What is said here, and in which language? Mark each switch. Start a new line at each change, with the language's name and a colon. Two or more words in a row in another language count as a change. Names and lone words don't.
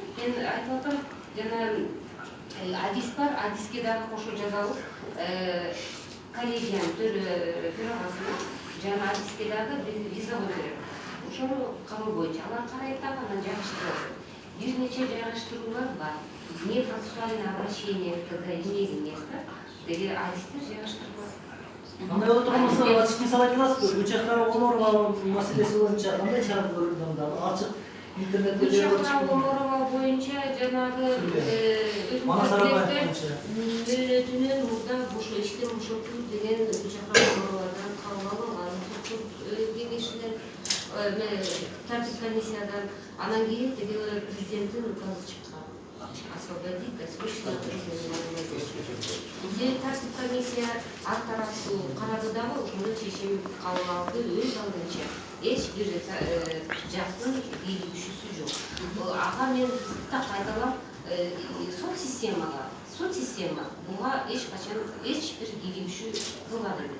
Kyrgyz: Мен айтып атам, жана адис бар, адиске дагы кошо жазабыз. Коллегиянын төрагасына жана адиске дагы виза берет. Ошону кароо боюнча алар карайт дагы анан жайгаштырат. Бир нече жайгаштыруулар бар.
Russian: Непроцессуальное обращение когда имеет место,
Kyrgyz: деги адистер жайгаштырат. Андай болот турган ачык мисал айта аласызбы? Үчакра Оморова маселеси боюнча кандай чара көрүлгөн? Ачык интернетте Үчакра Оморова боюнча жанагы мөөнөтүнөн мурда иштен бошотуу деген Үчакра Оморовадан кабыл алынган соттун кеңешинен тартип комиссиядан анан кийин президенттин указы чыккан.
Russian: освободить досрочно от жизненного.
Kyrgyz: Бизде тартип комиссия ар тараптуу карады дагы ушундай чечим кабыл алды өз алдынча. Эч бир жактын бийлигишүүсү жок. Ага мен да кайталап сот система буга эч качан эч бир бийлигишүү кылган эмес.